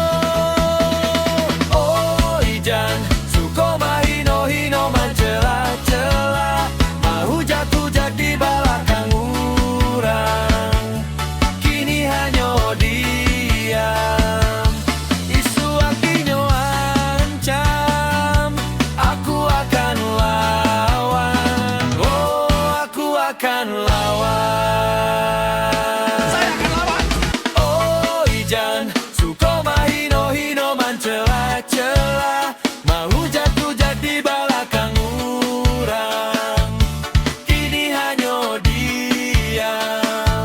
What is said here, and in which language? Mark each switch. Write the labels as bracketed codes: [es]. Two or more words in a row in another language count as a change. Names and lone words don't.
[min] Oh ijan suko mahino-hino mencela-cela, mau jatuh-jat di belakang urang, [id] kini hanya diam. [min] Isu akinyo ancam, aku akan lawan. [id] Oh aku akan lawan. Saya akan lawan. [min] Oh ijan suko mahino-hino mencela-cela, mau jatuh-jat di belakang urang, [id] kini hanya diam.